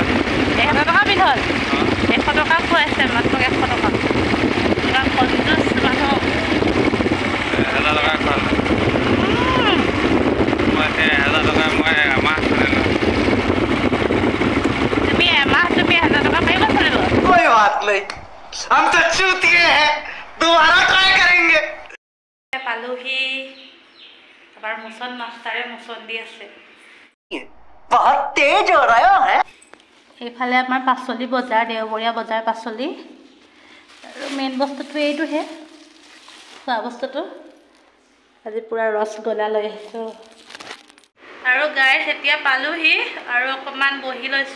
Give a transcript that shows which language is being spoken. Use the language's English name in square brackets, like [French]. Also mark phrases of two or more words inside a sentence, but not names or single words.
[Assamese] 1000 টকা বিল হ'ল 100 টকা খুৱাইছে মাত্ৰ 100 টকা ইমান কনজুচ মানুহ 1000 টকা খোৱালে মই 1000 টকা মই এমাহ চলিলোঁ তুমি এমাহ তুমি 1000 টকা পাৰিব চলিব [Hindi] कोई बात नहीं हम तो चूतिए हैं दोबारा ट्राई करेंगे [Assamese] পালোহি এবাৰ মোচন মাষ্টাৰে মোচন দি আছে [Hindi] बहुत तेज हो रहा है [Assamese] এইফালে আমাৰ পাচলি বজাৰ দেওবৰীয়া বজাৰ পাচলি আৰু মেইন বস্তুটো এইটোহে খোৱা বস্তুটো আজি পূৰা ৰসগোল্লা লৈ আহিছোঁ আৰু গাইছ এতিয়া পালোহি আৰু অকণমান বহি লৈছোঁ